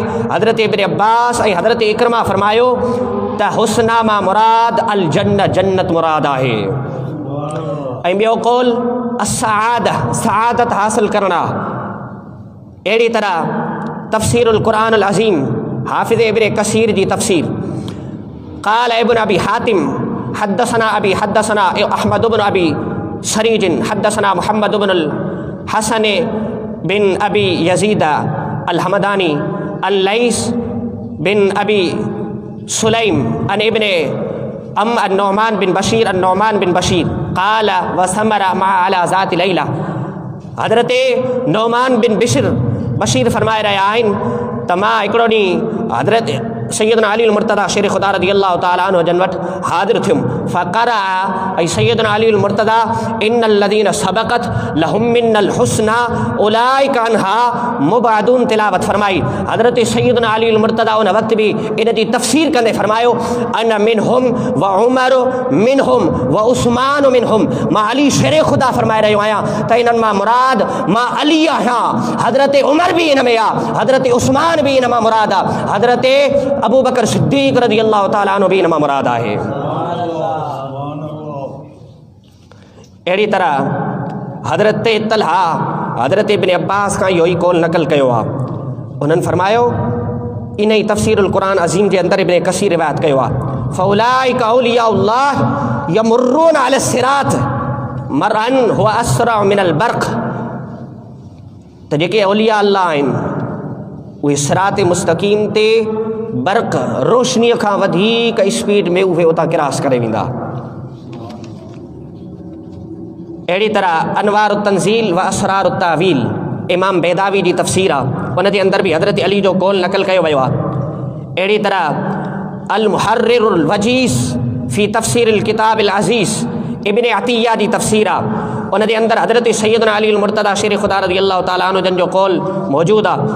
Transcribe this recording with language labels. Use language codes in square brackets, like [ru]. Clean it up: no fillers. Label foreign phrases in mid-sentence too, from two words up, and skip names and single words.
[sd] हज़रत इब्न अब्बास ऐं हज़रत इकरमा फ़रमायो त हुस्ना मां मुराद अल जन्नत, जन्नत मुराद आहे। ऐं ॿियो कौल सआदत हासिल करना। अहिड़ी तरह तफ़सीरुल क़ुरान अल अज़ीम हाफ़िज़ इब्न कसीर जी तफ़सीर [ar] قال ابن أبي حاتم حدثنا أبي حدثنا أحمد ابن أبي سريج حدثنا محمد ابن الحسن بن أبي يزيد الهمداني الليث بن أبي سليم عن ابن نعمان بن بشير قال وسمرا ما على ذات ليلة. [sd] हज़रत नौमान बिन बशीर फरमाए रहिया आहिनि त मां हिकिड़ो ॾींहुं हज़रत सैयदना अली मुर्तज़ा शेर ख़ुदा रज़ी अल्लाह तआला अन्हु जन वटि हाज़िर थियुमि। फ़क़रा ऐं सैयदना अली मुर्तज़ा [ar] إن الذين سبقت لهم منا الحسنى أولئك عنها مبعدون [sd] तिलावत फरमाई। हज़रत सैयदना अली मुर्तज़ा उन वक़्तु भी इन जी तफ़सीर कंदे फरमायो [ar] أنا منهم و عمر منهم و عثمان منهم, [sd] मां अली शेर ख़ुदा फरमाए रहियो आहियां त इन्हनि मां मुराद मां अली आहियां। हज़रत उमर भी इन में आहे, हज़रत उस्मान भी इन मां मुराद आहे, हज़रत अबू बकर सिद्दीक़ रज़ी अल्लाह तआला अन्हु भी इन मां मुराद आहे। अहिड़ी तरह हज़रत तलहा हज़रत इब्न अब्बास खां इहो ई कौल नक़ल कयो आहे। उन्हनि फरमायो इन ई तफ़सीरुल क़ुरान अज़ीम जे अंदरि इब्न कसीर रिवायत कयो आहे [ar] فأولئك أولياء الله يمرون على الصراط مرا هو أسرع من البرق. [sd] त जेके औलिया अल्लाह आहिनि उहे सिरात मुस्तक़ीम ते बर्क़ रोशनीअ खां वधीक स्पीड में उहे उतां क्रॉस करे वेंदा। अहिड़ी तरह अनवार तंज़ील व असरार तावील इमाम बेदावी जी तफ़सीर आहे, उन जे अंदर भी हज़रत अली जो कौल नक़ल कयो वियो आहे। अहिड़ी तरह अल मुहर्रिरुल वजीज़ फ़ी तफ़सीरिल किताबिल अज़ीज़ इब्न अतिया जी तफ़सीर आहे, उन जे अंदर हज़रत सैयदना अली मुर्तज़ा शेर ख़ुदा रज़ी अल्लाह तआला अन्हु जन जो कौल मौजूदु आहे।